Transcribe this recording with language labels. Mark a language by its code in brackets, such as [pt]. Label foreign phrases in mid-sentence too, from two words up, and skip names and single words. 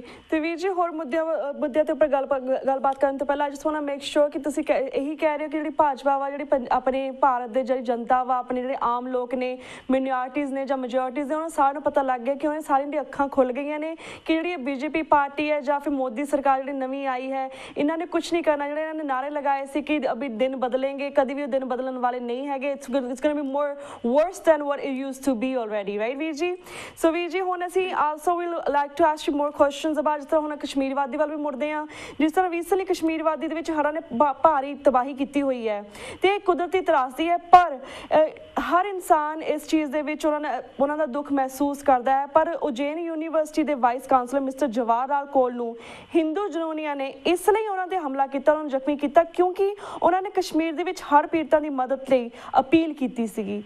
[pa] ਤੇ ਵੀਰ ਜੀ, ਹੋਰ ਮੁੱਦਿਆਂ ਤੇ ਉੱਪਰ ਗੱਲਬਾਤ ਕਰਨ ਤੋਂ ਪਹਿਲਾਂ ਅੱਜ ਤੁਹਾਨੂੰ [en] make sure [pa] ਕਿ ਤੁਸੀਂ ਇਹੀ ਕਹਿ ਰਹੇ ਹੋ ਕਿ ਜਿਹੜੀ ਭਾਜਪਾ ਵਾ, ਜਿਹੜੀ ਆਪਣੇ ਭਾਰਤ ਦੇ ਜਿਹੜੀ ਜਨਤਾ ਵਾ, ਆਪਣੇ ਜਿਹੜੇ ਆਮ ਲੋਕ ਨੇ, ਮਿਨੋਰਟੀਜ਼ ਨੇ ਜਾਂ ਮੈਜੋਰਟੀਜ਼ ਨੇ, ਉਹਨਾਂ ਸਾਰਿਆਂ ਨੂੰ ਪਤਾ ਲੱਗ ਗਿਆ ਕਿ ਉਹਨਾਂ ਸਾਰਿਆਂ ਦੀਆਂ ਅੱਖਾਂ ਖੁੱਲ ਗਈਆਂ ਨੇ ਕਿ ਜਿਹੜੀ ਬੀਜੇਪੀ ਪਾਰਟੀ ਹੈ ਜਾਂ ਫਿਰ ਮੋਦੀ ਸਰਕਾਰ ਜਿਹੜੀ ਨਵੀਂ ਆਈ ਹੈ, ਇਹਨਾਂ ਨੇ ਕੁਝ ਨਹੀਂ ਕਰਨਾ। ਜਿਹੜੇ ਇਹਨਾਂ ਨੇ ਨਾਰੇ ਲਗਾਏ ਸੀ ਕਿ [hi] अभी दिन बदलेंगे, [pa] ਕਦੀ ਵੀ ਉਹ ਦਿਨ ਬਦਲਣ ਵਾਲੇ ਨਹੀਂ ਹੈਗੇ। [en] It's going to be more worse than what it used to be already, right, [pa] ਵੀਰ ਜੀ? [en] So [pa] ਵੀਰ ਜੀ, ਹੁਣ ਅਸੀਂ [en] also will like to ask you more questions about, [pa] ਜਿਸ ਤਰ੍ਹਾਂ ਹੁਣ ਕਸ਼ਮੀਰ ਵਾਦੀ ਵੱਲ ਵੀ ਮੁੜਦੇ ਹਾਂ। ਜਿਸ ਤਰ੍ਹਾਂ ਰੀਸੈਂਟਲੀ ਕਸ਼ਮੀਰ ਵਾਦੀ ਦੇ ਵਿੱਚ ਹੜ੍ਹਾਂ ਨੇ ਭਾਰੀ ਤਬਾਹੀ ਕੀਤੀ ਹੋਈ ਹੈ ਤੇ ਇਹ ਕੁਦਰਤੀ ਤਰਾਸਦੀ ਹੈ, ਪਰ ਹਰ ਇਨਸਾਨ ਇਸ ਚੀਜ਼ ਦੇ ਵਿੱਚ ਉਹਨਾਂ ਦਾ ਦੁੱਖ ਮਹਿਸੂਸ ਕਰਦਾ ਹੈ। ਪਰ ਉਜੈਨ ਯੂਨੀਵਰਸਿਟੀ ਦੇ [en] vice counsellor [pa] ਮਿਸਟਰ ਜਵਾਹਰ ਲਾਲ ਕੋਲ ਨੂੰ ਹਿੰਦੂ ਜਨੂਨੀਆਂ ਨੇ ਇਸ ਲਈ ਉਹਨਾਂ ਤੇ ਹਮਲਾ ਕੀਤਾ, ਉਹਨਾਂ ਨੂੰ ਜ਼ਖਮੀ ਕੀਤਾ ਕਿਉਂਕਿ ਉਹਨਾਂ ਨੇ ਕਸ਼ਮੀਰ ਦੇ ਵਿੱਚ ਹੜ੍ਹ ਪੀੜਤਾਂ ਦੀ ਮਦਦ ਲਈ ਅਪੀਲ ਕੀਤੀ ਸੀਗੀ।